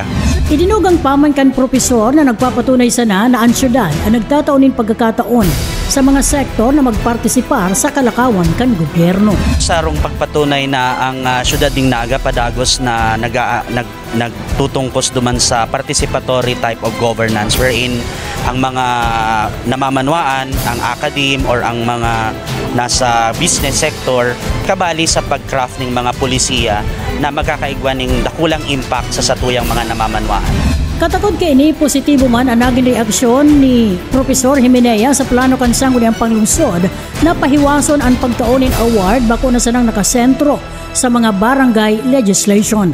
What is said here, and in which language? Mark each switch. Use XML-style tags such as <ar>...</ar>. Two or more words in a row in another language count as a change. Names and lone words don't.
<bik>Idinugang paman kan Profesor na nagpapatunay sana na ang syudad ang nagtataunin pagkakataon sa mga sektor na magpartisipar sa kalakawan kan gobyerno. Sarong pagpatunay na ang syudad ng Naga padagos na nagtutungkos duman sa</bik> <en>participatory type of governance wherein</en> <bik>ang mga namamanwaan, ang akadim or ang mga nasa</bik> <en>business sector</en> <bik>kabali sa pag-craft ng mga pulisiya na magkakaigwa ng dakulang impact sa satuyang mga namamanwaan. Katakod kay ini, positibo man ang naging reaksyon ni Profesor Jimenea sa plano kan Sangguniang Panglungsod na pahiwason ang pagtaunin award bako na sanang nakasentro sa mga</bik> <en>barangay legislation.</en>